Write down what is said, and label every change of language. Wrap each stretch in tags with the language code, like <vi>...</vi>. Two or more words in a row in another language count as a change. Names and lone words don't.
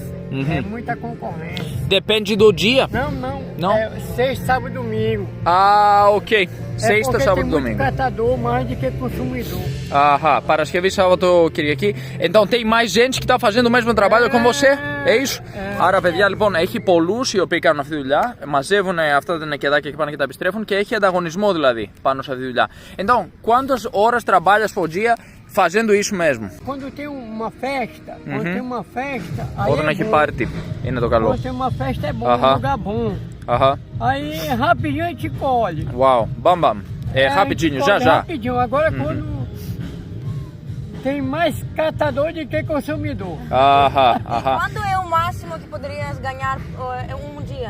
<pt>É muita concorrência. Depende do dia? Não. É sexta, sábado e domingo. Ah, ok. Sexta, porque sábado e tem muito domingo. catador mais do que consumidor. Aham, Paraskevi, sábado, Kiriaki. Então tem mais gente que está fazendo o mesmo trabalho com você? É isso?</pt> <el>Άρα, παιδιά, λοιπόν, έχει πολλούς οι οποίοι κάνουν αυτή τη δουλειά. Μαζεύουν αυτά τα νεκεδάκια και πάνε και τα επιστρέφουν και έχει ανταγωνισμό δηλαδή πάνω σε αυτή τη δουλειά.</el> <pt>Então, quantas horas trabalhas por dia fazendo isso mesmo? Quando tem uma festa, aí</pt> <el>Όταν έχει πάρτι, είναι το καλό.</el> <pt>Quando tem uma festa é bom, Aham. um lugar bom. Aham. Aí rapidinho a gente colhe. Uau, bam bam. É Aí rapidinho, a gente já colhe já. Rapidinho. Agora quando tem mais catador do que consumidor. Aham, aham. Quanto é o máximo que poderias ganhar um dia?</pt>